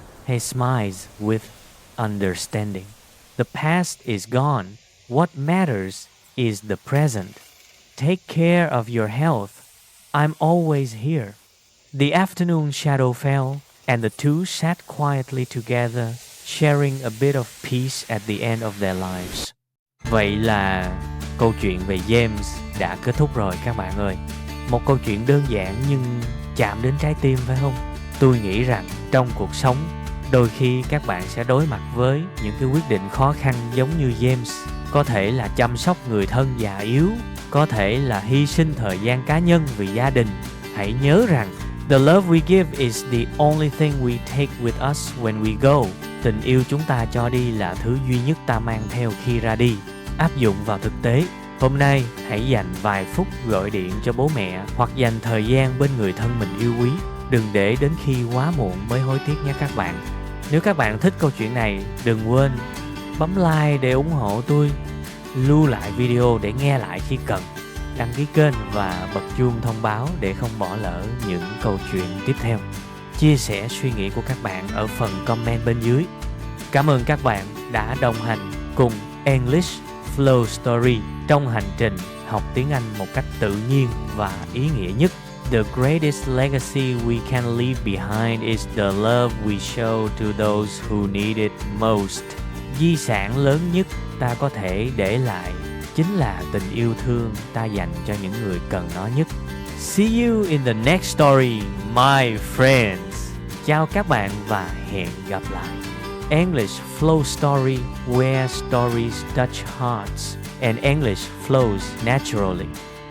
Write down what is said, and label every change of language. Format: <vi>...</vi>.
<en>He smiles with understanding. "The past is gone. What matters is the present. Take care of your health. I'm always here." The afternoon shadow fell, and the two sat quietly together, sharing a bit of peace at the end of their lives.</en> <vi>Vậy là câu chuyện về James đã kết thúc rồi các bạn ơi. Một câu chuyện đơn giản nhưng chạm đến trái tim phải không? Tôi nghĩ rằng trong cuộc sống, đôi khi các bạn sẽ đối mặt với những cái quyết định khó khăn giống như James. Có thể là chăm sóc người thân già yếu, có thể là hy sinh thời gian cá nhân vì gia đình. Hãy nhớ rằng</vi> <en>the love we give is the only thing we take with us when we go.</en> <vi>Tình yêu chúng ta cho đi là thứ duy nhất ta mang theo khi ra đi. Áp dụng vào thực tế. Hôm nay hãy dành vài phút gọi điện cho bố mẹ hoặc dành thời gian bên người thân mình yêu quý. Đừng để đến khi quá muộn mới hối tiếc nhé các bạn. Nếu các bạn thích câu chuyện này, đừng quên bấm like để ủng hộ tôi, lưu lại video để nghe lại khi cần, đăng ký kênh và bật chuông thông báo để không bỏ lỡ những câu chuyện tiếp theo. Chia sẻ suy nghĩ của các bạn ở phần comment bên dưới. Cảm ơn các bạn đã đồng hành cùng English Flow Story trong hành trình học tiếng Anh một cách tự nhiên và ý nghĩa nhất.</vi> <en>The greatest legacy we can leave behind is the love we show to those who need it most.</en> <vi>Di sản lớn nhất ta có thể để lại chính là tình yêu thương ta dành cho những người cần nó nhất.</vi> <en>See you in the next story, my friends.</en> <vi>Chào các bạn và hẹn gặp lại.</vi> <en>English Flow Story, where stories touch hearts and English flows naturally.</en>